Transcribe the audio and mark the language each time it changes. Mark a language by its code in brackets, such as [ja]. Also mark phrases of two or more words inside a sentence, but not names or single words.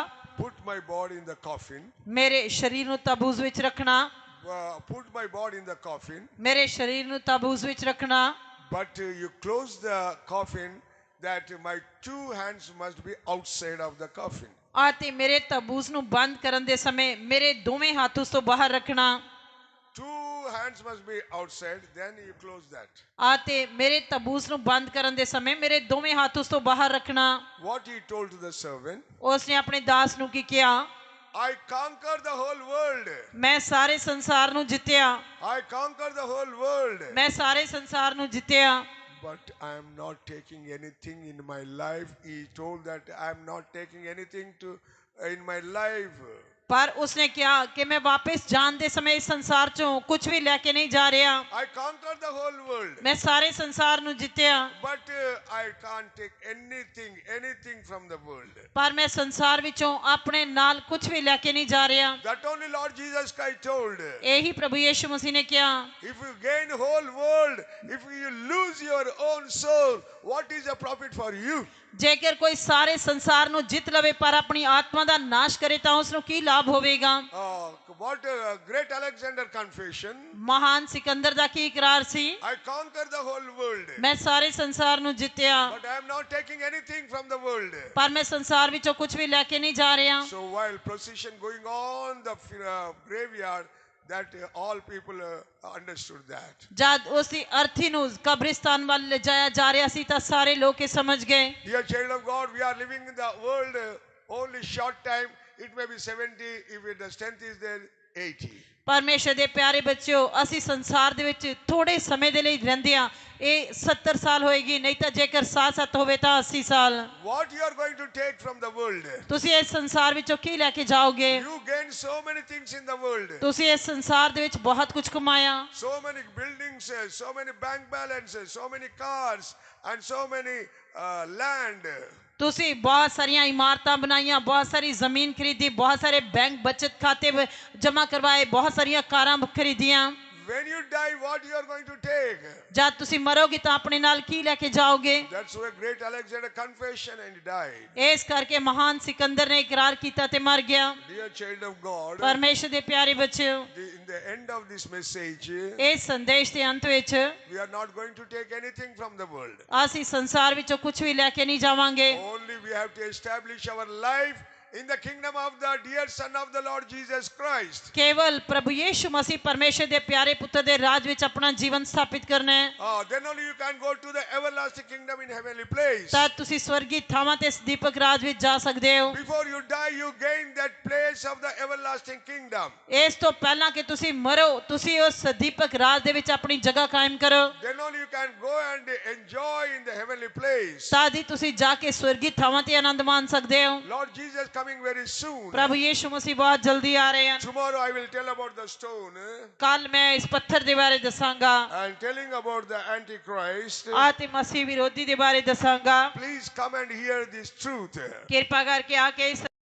[en] put my body in the coffin. [pa] ਮੇਰੇ ਸਰੀਰ ਨੂੰ ਤਾਬੂਤ ਵਿੱਚ ਰੱਖਣਾ। [en] Put my body in the coffin. [pa] ਮੇਰੇ ਸਰੀਰ ਨੂੰ ਤਾਬੂਤ ਵਿੱਚ ਰੱਖਣਾ। [en] But you close the coffin that my 2 hands must be outside of the coffin. [pa] ਅਤੇ ਮੇਰੇ ਤਾਬੂਤ ਨੂੰ ਬੰਦ ਕਰਨ ਦੇ ਸਮੇਂ ਮੇਰੇ ਦੋਵੇਂ ਹੱਥ ਉਸ ਤੋਂ ਬਾਹਰ ਰੱਖਣਾ। [en] 2 hands must be outside, then you close that. [pa] ਅਤੇ ਮੇਰੇ ਤਾਬੂਤ ਨੂੰ ਬੰਦ ਕਰਨ ਦੇ ਸਮੇਂ ਮੇਰੇ ਦੋਵੇਂ ਹੱਥ ਉਸ ਤੋਂ ਬਾਹਰ ਰੱਖਣਾ। [en] What he told to the servant, [pa] ਉਸ ਨੇ ਆਪਣੇ ਦਾਸ ਨੂੰ ਕੀ ਕਿਹਾ? [en] I conquer the whole world. [pa] ਮੈਂ ਸਾਰੇ ਸੰਸਾਰ ਨੂੰ ਜਿੱਤਿਆ। [en] I conquer the whole world. [pa] ਮੈਂ ਸਾਰੇ ਸੰਸਾਰ ਨੂੰ ਜਿੱਤਿਆ। [en] But I am not taking anything in my life. He told that I am not taking anything in my life. [pa] ਪਰ ਉਸਨੇ ਕਿਹਾ ਕਿ ਮੈਂ ਵਾਪਸ ਜਾਣ ਦੇ ਸਮੇਂ ਇਸ ਸੰਸਾਰ ਚੋਂ ਕੁਝ ਵੀ ਲੈ ਕੇ ਨਹੀਂ ਜਾ ਰਿਹਾ। [en] I conquered the whole world. [pa] ਮੈਂ ਸਾਰੇ ਸੰਸਾਰ ਨੂੰ ਜਿੱਤਿਆ। [en] But I can't take anything from the world. [pa] ਪਰ ਮੈਂ ਸੰਸਾਰ ਵਿੱਚੋਂ ਆਪਣੇ ਨਾਲ ਕੁਝ ਵੀ ਲੈ ਕੇ ਨਹੀਂ ਜਾ ਰਿਹਾ। [en] That only Lord Jesus Christ told. [pa] ਇਹੀ ਪ੍ਰਭੂ ਯਿਸੂ ਮਸੀਹ ਨੇ ਕਿਹਾ। [en] If you gain whole world, if you lose your own soul, what is the profit for you? [pa] ਜੇਕਰ ਕੋਈ ਸਾਰੇ ਸੰਸਾਰ ਨੂੰ ਜਿੱਤ ਲਵੇ ਪਰ ਆਪਣੀ ਆਤਮਾ ਦਾ ਨਾਸ਼ ਕਰੇ ਤਾਂ ਉਸ ਨੂੰ ਕੀ ਲਾਭ ਹੋਵੇਗਾ? [en] What a great Alexander confession. [pa] ਮਹਾਨ ਸਿਕੰਦਰ ਦਾ ਕੀ ਇਕਰਾਰ ਸੀ? [en] I conquered the whole world. [pa] ਮੈਂ ਸਾਰੇ ਸੰਸਾਰ ਨੂੰ ਜਿੱਤਿਆ, [en] But I am not taking anything from the world. [pa] ਪਰ ਮੈਂ ਸੰਸਾਰ ਵਿੱਚੋਂ ਕੁਝ ਵੀ ਲੈ ਕੇ ਨਹੀਂ ਜਾ ਰਿਹਾ। [en] So while procession going on the graveyard, that all people understood that. [pa] ਜਦ ਉਸ ਦੀ ਅਰਥੀ ਨੂੰ ਕਬਰਿਸਤਾਨ ਵੱਲ ਲਿਜਾਇਆ ਜਾ ਰਿਹਾ ਸੀ ਤਾਂ ਸਾਰੇ ਲੋਕ ਇਹ ਸਮਝ ਗਏ। [en] Dear child of God, we are living in the world only short time. It may be 70, if the strength is there, 80. [pa] ਪਰਮੇਸ਼ਰ ਦੇ ਪਿਆਰੇ ਬੱਚਿਓ, ਅਸੀਂ ਸੰਸਾਰ ਦੇ ਵਿੱਚ ਥੋੜੇ ਸਮੇਂ ਦੇ ਲਈ ਰਹਿੰਦੇ ਹਾਂ। ਇਹ 70 ਸਾਲ ਹੋਏਗੀ, ਨਹੀਂ ਤਾਂ ਜੇਕਰ ਸਾਥ ਹੋਵੇ ਤਾਂ 80 ਸਾਲ। [en] What you are going to take from the world? [pa] ਤੁਸੀਂ ਇਸ ਸੰਸਾਰ ਵਿੱਚੋਂ ਕੀ ਲੈ ਕੇ ਜਾਓਗੇ? [en] You gain so many things in the world. [pa] ਤੁਸੀਂ ਇਸ ਸੰਸਾਰ ਦੇ ਵਿੱਚ ਬਹੁਤ ਕੁਝ ਕਮਾਇਆ। [en] So many buildings, so many bank balances, so many cars, and so many land. [pa] ਤੁਸੀਂ ਬਹੁਤ ਸਾਰੀਆਂ ਇਮਾਰਤਾਂ ਬਣਾਈਆਂ, ਬਹੁਤ ਸਾਰੀ ਜ਼ਮੀਨ ਖਰੀਦੀ, ਬਹੁਤ ਸਾਰੇ ਬੈਂਕ ਬਚਤ ਖਾਤੇ ਜਮ੍ਹਾਂ ਕਰਵਾਏ, ਬਹੁਤ ਸਾਰੀਆਂ ਕਾਰਾਂ ਖਰੀਦੀਆਂ। [en] When you die, what you are going to take? [pa] ਜਦ ਤੁਸੀਂ ਮਰੋਗੇ ਤਾਂ ਆਪਣੇ ਨਾਲ ਕੀ ਲੈ ਕੇ ਜਾਓਗੇ? [en] That's why great Alexander confession and he died. [pa] ਇਸ ਕਰਕੇ ਮਹਾਨ ਸਿਕੰਦਰ ਨੇ ਇਕਰਾਰ ਕੀਤਾ ਤੇ ਮਰ ਗਿਆ। [en] Dear child of God, [pa] ਪਰਮੇਸ਼ਰ ਦੇ ਪਿਆਰੇ ਬੱਚਿਓ, [en] in the end of this message, [pa] ਇਸ ਸੰਦੇਸ਼ ਦੇ ਅੰਤ ਵਿੱਚ [en] we are not going to take anything from the world. [pa] ਅਸੀਂ ਸੰਸਾਰ ਵਿੱਚੋਂ ਕੁਝ ਵੀ ਲੈ ਕੇ ਨਹੀਂ ਜਾਵਾਂਗੇ। [en] Only we have to establish our life in the kingdom of the dear Son of the Lord Jesus Christ. [pa] ਕੇਵਲ ਪ੍ਰਭੂ ਯੀਸ਼ੂ ਮਸੀਹ ਪਰਮੇਸ਼ਰ ਦੇ ਪਿਆਰੇ ਪੁੱਤਰ ਦੇ ਰਾਜ ਵਿੱਚ ਆਪਣਾ ਜੀਵਨ ਸਥਾਪਿਤ ਕਰਨਾ ਹੈ। [en] Then only you can go to the everlasting kingdom in heavenly place. [pa] ਤਾਂ ਤੁਸੀਂ ਸਵਰਗੀ ਥਾਵਾਂ ਤੇ ਦੀਪਕ ਰਾਜ ਵਿੱਚ ਜਾ ਸਕਦੇ ਹੋ। [en] Before you die, you gain that place of the everlasting kingdom. [pa] ਇਸ ਤੋਂ ਪਹਿਲਾਂ ਕਿ ਤੁਸੀਂ ਮਰੋ, ਤੁਸੀਂ ਉਸ ਦੀਪਕ ਰਾਜ ਦੇ ਵਿੱਚ ਆਪਣੀ ਜਗ੍ਹਾ ਕਾਇਮ ਕਰੋ। [en] Then only you can go and enjoy in the heavenly place. [pa] ਤਾਂ ਹੀ ਤੁਸੀਂ ਜਾ ਕੇ ਸਵਰਗੀ ਥਾਵਾਂ ਤੇ ਆਨੰਦ ਮਾਣ ਸਕਦੇ ਹੋ। [en] Lord Jesus coming very soon. [pa] ਪ੍ਰਭੂ ਯੀਸ਼ੂ ਮਸੀਹ ਬਹੁਤ ਜਲਦੀ ਆ ਰਹੇ ਹਨ। [en] Tomorrow I will tell about the stone [pa] ਕੱਲ ਮੈਂ ਇਸ ਪੱਥਰ ਦੇ ਬਾਰੇ ਦੱਸਾਂਗਾ [en] and telling about the Antichrist. [pa] ਅਤੇ ਮਸੀਹ ਵਿਰੋਧੀ ਦੇ ਬਾਰੇ ਦੱਸਾਂਗਾ। [en] Please come and hear this truth. [pa] ਕਿਰਪਾ ਕਰਕੇ ਆ ਕੇ ਇਸ